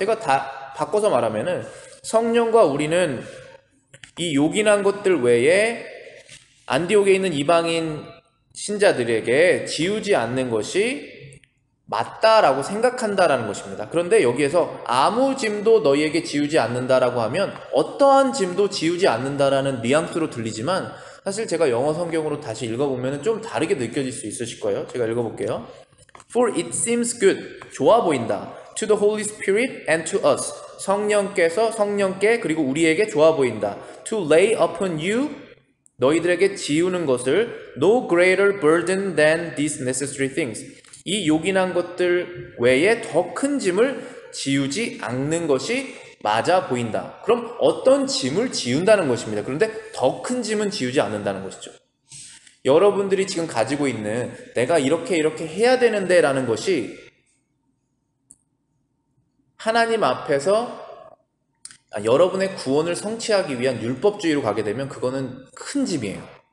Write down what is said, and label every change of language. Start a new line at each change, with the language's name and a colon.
Korean: 제가 다 바꿔서 말하면은 성령과 우리는 이 요긴한 것들 외에 안디옥에 있는 이방인 신자들에게 지우지 않는 것이 맞다라고 생각한다라는 것입니다. 그런데 여기에서 아무 짐도 너희에게 지우지 않는다라고 하면 어떠한 짐도 지우지 않는다라는 뉘앙스로 들리지만 사실 제가 영어 성경으로 다시 읽어보면 좀 다르게 느껴질 수 있으실 거예요. 제가 읽어볼게요.
English: For it seems good,
Korean: 좋아 보인다.
English: To the Holy Spirit and to us,
Korean: 성령께 그리고 우리에게 좋아 보인다.
English: To lay upon you,
Korean: 너희들에게 지우는 것을
English: no greater burden than these necessary things.
Korean: 이 요긴한 것들 외에 더 큰 짐을 지우지 않는 것이 맞아 보인다. 그럼 어떤 짐을 지운다는 것입니다. 그런데 더 큰 짐은 지우지 않는다는 것이죠. 여러분들이 지금 가지고 있는 내가 이렇게 해야 되는데 라는 것이 하나님 앞에서 여러분의 구원을 성취하기 위한 율법주의로 가게 되면 그거는 큰 짐이에요.